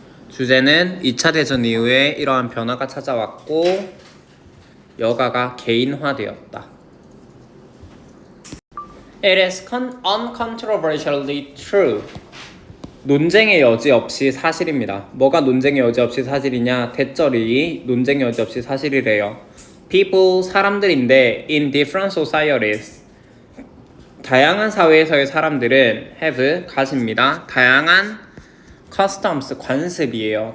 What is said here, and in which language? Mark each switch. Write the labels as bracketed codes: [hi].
[ko] 주제는 2차 대전 이후에 이러한 변화가 찾아왔고 여가가 개인화되었다. [en] It is uncontroversially true. [ko] 논쟁의 여지 없이 사실입니다. 뭐가 논쟁의 여지 없이 사실이냐? 대절이 논쟁의 여지 없이 사실이래요. [en] People, [ko] 사람들인데 [en] in different societies [ko] 다양한 사회에서의 사람들은 [en] have, [ko] 가집니다. 다양한 customs, 관습이에요.